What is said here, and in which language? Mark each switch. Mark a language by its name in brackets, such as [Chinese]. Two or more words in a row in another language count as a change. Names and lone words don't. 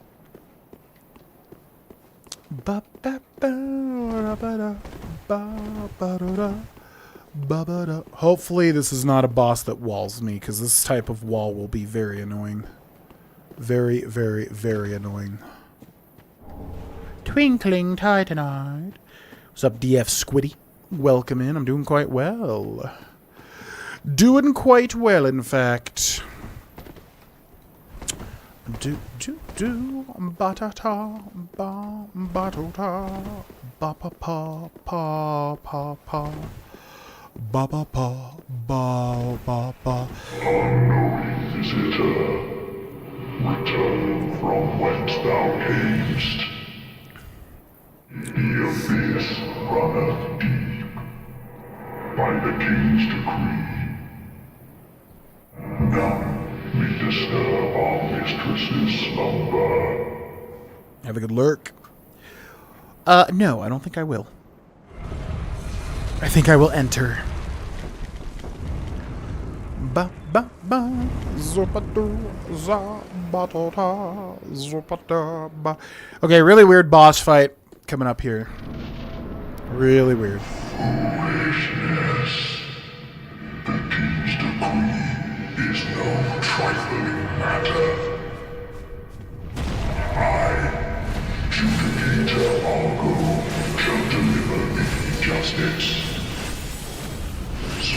[English] Hopefully this is not a boss that walls me, because this type of wall will be very annoying. Very, very, very annoying. Twinkling Titanite. What's up, DF Squiddy? Welcome in. I'm doing quite well. Doing quite well, in fact. Batata, ba, batata, ba pa pa pa pa pa, ba pa pa, ba ba ba. Unknown visitor, return from whence thou camest. The abyss runneth deep, by the king's decree. None may disturb our mistress's slumber. Have a good lurk. No, I don't think I will. I think I will enter. Ba ba ba, zopatu za batota zopata ba. Okay, really weird boss fight coming up here. Really weird. Foolishness. The king's decree is no trifling matter. I, Judicator Argo, shall deliver thee justice.